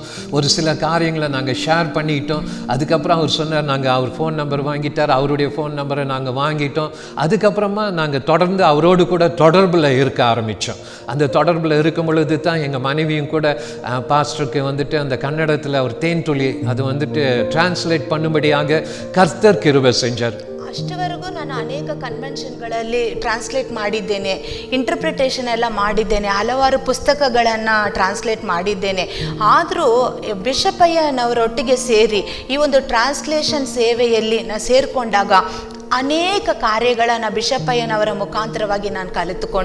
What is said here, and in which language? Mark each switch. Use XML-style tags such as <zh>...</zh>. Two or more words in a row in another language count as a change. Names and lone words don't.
<ta>ஒரு சில காரியங்களை நாங்கள் ஷேர் பண்ணிக்கிட்டோம். அதுக்கப்புறம் அவர் சொன்னார், நாங்கள் அவர் ஃபோன் நம்பர் வாங்கிட்டார், அவருடைய ஃபோன் நம்பரை நாங்கள் வாங்கிட்டோம். அதுக்கப்புறமா நாங்கள் தொடர்ந்து அவரோடு கூட தொடர்பில் இருக்க ஆரம்பித்தோம். அந்த தொடர்பில் இருக்கும் பொழுது தான் எங்கள் மனைவியும் கூட பாஸ்டருக்கு வந்துட்டு அந்த கன்னடத்தில் ஒரு தேன்துளி அது வந்துட்டு டிரான்ஸ்லேட் பண்ணும்படியாக கர்த்தர் கிருபை செஞ்சார்.</ta> <kn>ಅಷ್ಟವರೆಗೂ ನಾನು ಅನೇಕ ಕನ್ವೆನ್ಷನ್ಗಳಲ್ಲಿ ಟ್ರಾನ್ಸ್ಲೇಟ್ ಮಾಡಿದ್ದೇನೆ, ಇಂಟರ್ಪ್ರಿಟೇಷನ್ ಎಲ್ಲ ಮಾಡಿದ್ದೇನೆ, ಹಲವಾರು ಪುಸ್ತಕಗಳನ್ನು ಟ್ರಾನ್ಸ್ಲೇಟ್ ಮಾಡಿದ್ದೇನೆ. ಆದರೂ ಬಿಷಪ್ ಅಯ್ಯನವರೊಟ್ಟಿಗೆ ಸೇರಿ ಈ ಒಂದು ಟ್ರಾನ್ಸ್ಲೇಷನ್ ಸೇವೆಯಲ್ಲಿ ನಾನು ಸೇರಿಕೊಂಡಾಗ ಅನೇಕ ಕಾರ್ಯಗಳನ್ನು ಬಿಷಪ್ ಅಯ್ಯನವರ ಮುಖಾಂತರವಾಗಿ ನಾನು ಕಲಿತುಕೊಂಡೆ.</kn>